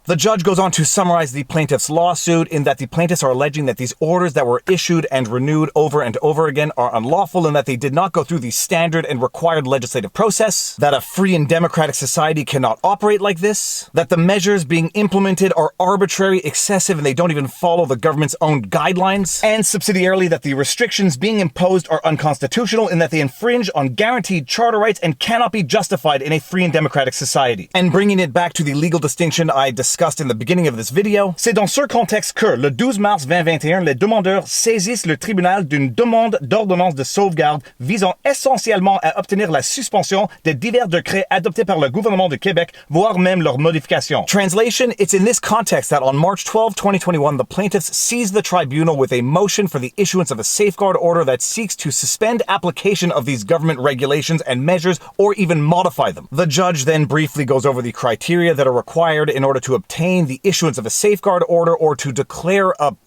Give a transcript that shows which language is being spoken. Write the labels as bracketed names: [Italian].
[English] The judge goes on to summarize the plaintiff's lawsuit in that the plaintiffs are alleging that these orders that were issued and renewed over and over again are unlawful and that they did not go through the standard and required legislative process, that a free and democratic society cannot operate like this, that the measures being implemented are arbitrary, excessive, and they don't even follow the government's own guidelines, and subsidiarily that the restrictions being imposed are unconstitutional in that they infringe on guaranteed charter rights and cannot be justified in a free and democratic society. And bringing it back to the legal distinction I discussed in the beginning of this video, [French] c'est dans ce contexte que, le 12 mars 2021, les demandeurs saisissent le tribunal d'une demande d'ordonnance de sauvegarde visant essentiellement à obtenir la suspension de divers décrets adoptés par le gouvernement de Québec, voire même leur modification. [English] Translation, it's in this context that on March 12, 2021, the plaintiffs seized the tribunal with a motion for the issuance of a safeguard order that seeks to suspend application of these government regulations and measures or even modify them. The judge then briefly goes over the criteria that are required in order to obtain the issuance of a safeguard order or to declare a